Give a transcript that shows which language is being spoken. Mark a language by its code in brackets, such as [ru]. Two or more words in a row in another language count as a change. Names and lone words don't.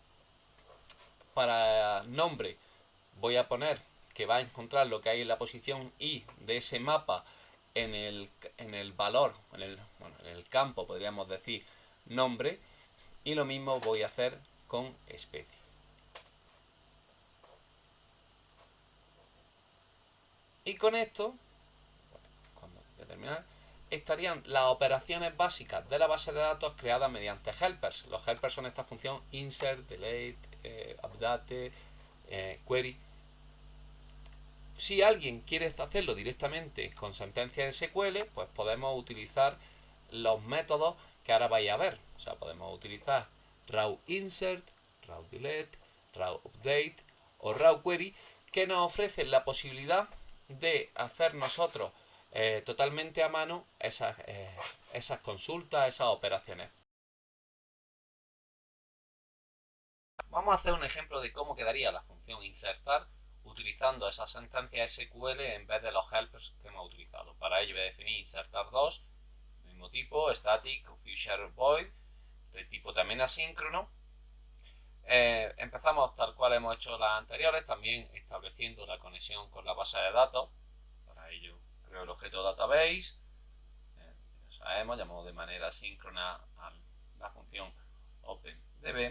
[es] Para nombre voy a poner que va a encontrar lo que hay en la posición i de ese mapa en el valor, en el campo, podríamos decir, nombre, y lo mismo voy a hacer con especie. Y con esto, cuando voy a terminar, estarían las operaciones básicas de la base de datos creadas mediante helpers. Los helpers son esta función insert, delete, update, query. Si alguien quiere hacerlo directamente con sentencia SQL, pues podemos utilizar los métodos que ahora vais a ver. O sea, podemos utilizar raw insert, raw delete, raw update o raw query, que nos ofrecen la posibilidad de hacer nosotros totalmente a mano esas consultas, esas operaciones. Vamos a hacer un ejemplo de cómo quedaría la función insertar utilizando esa sentencia SQL en vez de los helpers que hemos utilizado. Para ello voy a definir insertar2, mismo tipo, static, future void, de tipo también asíncrono. Empezamos tal cual hemos hecho las anteriores, también estableciendo la conexión con la base de datos. Para ello creo el objeto database, ya sabemos, llamamos de manera asíncrona a la función OpenDB.